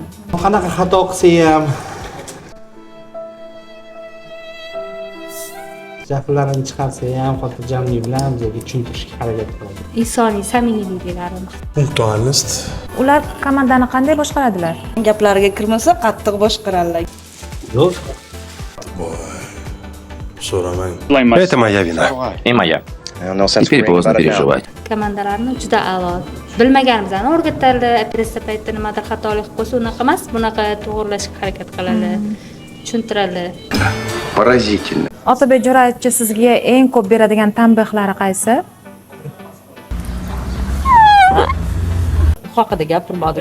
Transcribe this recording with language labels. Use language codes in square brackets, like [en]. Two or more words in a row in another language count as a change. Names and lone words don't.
[uz] Qanaqa xato qilsa ham gaplarini chiqarsa ham xotirjamlik bilan bizga tushuntirishga harakat qiladi. Insoniy samimiyliklari. Punktualnost. Ular komandani qanday boshqaradilar? Gaplariga kirmasa qattiq boshqaradilar. Yo'q. So'ramang. [ru] Это моя вина. И моя. Теперь поздно переживать. [uz] Komandalarni juda a'lo. Bilmaganimizni o'rgatadi, operatsiya paytida nimadir xatolik qilsa, unaqa emas, bunaqa to'g'rilashga harakat qiladi, tushuntiradi. Поразительно. Otabek Jo'rayevich sizga eng ko'p beradigan tanbehlari qaysi? Haqida gapirmadim.